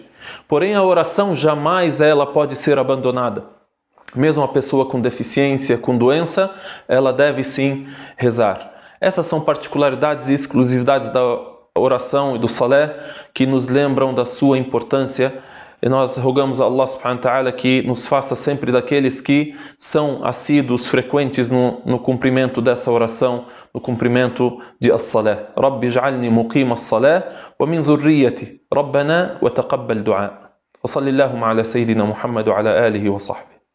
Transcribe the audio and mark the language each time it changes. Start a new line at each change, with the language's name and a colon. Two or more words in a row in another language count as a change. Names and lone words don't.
Portuguese: Porém, a oração jamais ela pode ser abandonada. Mesmo a pessoa com deficiência, com doença, ela deve sim rezar. Essas são particularidades e exclusividades da oração e do salé que nos lembram da sua importância. E nós rogamos a
Arabic: الله سبحانه وتعالى
Portuguese: que nos faça sempre daqueles que são assíduos, frequentes no cumprimento dessa oração, no cumprimento de as-salé.
Arabic: رب اجعلني مقيم الصلاة ومن ذريتي. ربنا وتقبل دعاء. وصلى الله على سيدنا محمد وعلى آله وصحبه.